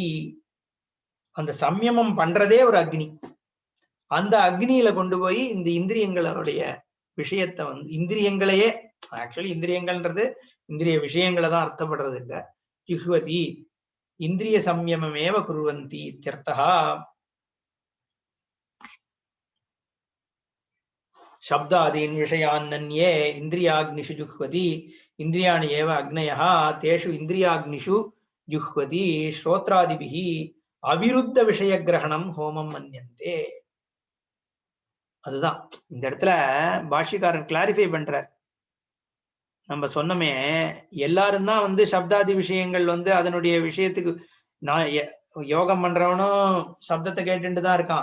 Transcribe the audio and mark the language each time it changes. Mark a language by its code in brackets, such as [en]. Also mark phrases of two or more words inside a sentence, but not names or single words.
[ta] அந்த சம்யமம் பண்றதே ஒரு அக்னி. அந்த அக்னியில கொண்டு போய் இந்த இந்திரியங்களுடைய விஷயத்தை இந்திரியங்களையே, ஆக்சுவலி இந்திரியங்கள்ன்றது இந்திரிய விஷயங்களை தான் அர்த்தப்படுறது இல்ல. [sa] जुह्वति इन्द्रिय संयममेव कुर्वन्ति इत्यर्थः. शब्दादीन् विषयान्नन्ये इन्द्रियाग्निषु जुह्वति इन्द्रियाणि एव अग्नयः तेषु इन्द्रियाग्निषु जुह्वति श्रोत्रादिभिः अविरुद्ध विषयग्रहणं होमं मन्यन्ते. [ta] அதுதான் இந்த இடத்துல பாஷ்யக்காரர் கிளாரிஃபை பண்றார். நம்ம சொன்னமே எல்லாரும் தான் சப்தாதி விஷயங்கள் அதனுடைய விஷயத்துக்கு, நான் யோகம் பண்றவனும் சப்தத்தை கேட்டுட்டு தான் இருக்கான்.